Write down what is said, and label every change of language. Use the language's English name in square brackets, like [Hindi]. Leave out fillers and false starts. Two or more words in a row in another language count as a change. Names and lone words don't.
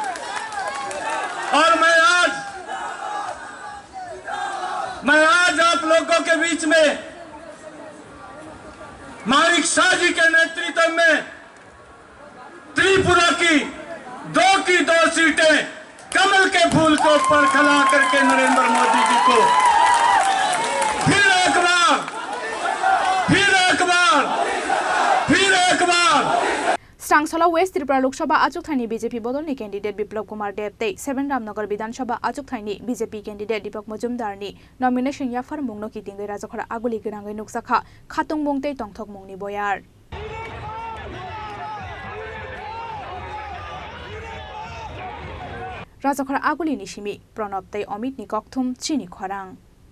[Hindi] और मैं आज आप लोगों के बीच में माणिक शाह जी के नेतृत्व में त्रिपुरा की 2 सीटें कमल के फूल के ऊपर खड़ा करके नरेंद्र मोदी जी को फिर एक बार [Kok Borok] स्रांगसला वेस्ट त्रिपुरा लोकसभा आचुकथाइनि बीजेपी बदलनि कैंडिडेट बिप्लब कुमार देव ते 7 रामनगर विधानसभा आचुकथाइनि बीजेपी कैंडिडेट दीपक मजुमदारनि नॉमिनेशन याफार मुंगनो कितिंगै राजाखरा आगुलि गोनाङै नुकसाखा खातुं मुंगते तंथक मुंगनि बयार राजाखरा आगुलिनि सिमि प्रणब तै अमित नि ककथुम चिनि खरां।